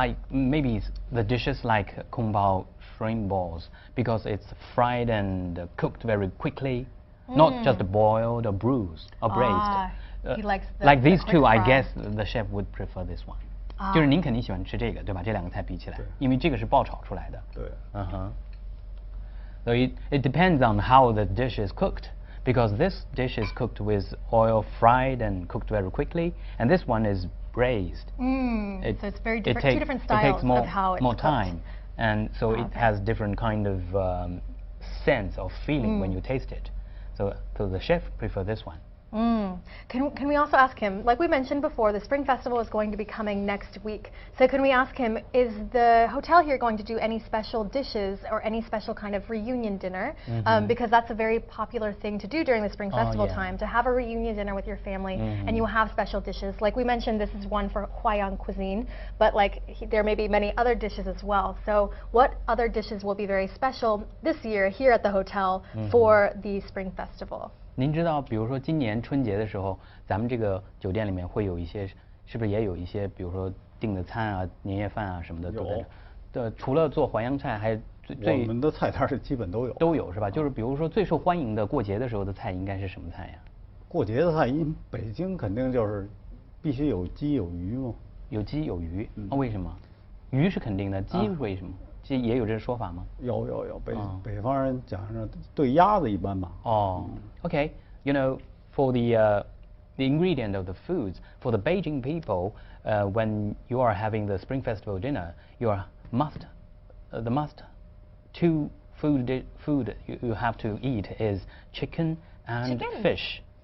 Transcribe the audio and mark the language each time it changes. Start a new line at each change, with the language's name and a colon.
English: maybe the dishes like kung pao shrimp balls because it's fried and cooked very quickly, not just boiled or bruised or braised. He likes like these two, I guess the chef would prefer this one.
Chinese: 就是您肯定喜欢吃这个，对吧？这两个菜比起来，因为这个是爆炒出来的。对。
English: So it depends on how the dish is cooked, because this dish is cooked with oil, fried and cooked very quickly, and this one is braised. So it's very different. Two different styles more, of how it's more cooked. time, and so it has different kind of sense of feeling when you taste it. So the chef prefer this one. Can we also ask him, like we mentioned before, the Spring Festival is going to be coming next week. So can we ask him, is the hotel here going to do any special dishes or any special kind of reunion dinner? Because that's a very popular thing to do during the Spring Festival time, to have a reunion dinner with your family, and you will have special dishes. Like we mentioned, this is one for Huaiyang cuisine, but like there may be many other dishes as well. So what other dishes will be very special this year here at the hotel for the Spring Festival?
Chinese: 您知道，比如说今年春节的时候，咱们这个酒店里面会有一些，是不是也有一些，比如说订的餐啊、年夜饭啊什么的都在这。对，除了做淮扬菜，还我们的菜单是基本都有。都有是吧？就是比如说最受欢迎的过节的时候的菜应该是什么菜呀？过节的菜，因北京肯定就是必须有鸡有鱼嘛。有鸡有鱼，为什么？鱼是肯定的，鸡为什么？这也有这个说法吗？有，北方人讲是对鸭子一般吧。
English: Okay, you know, for the ingredient of the foods, for the Beijing people, when you are having the Spring Festival dinner, the must two food you have to eat is chicken and fish.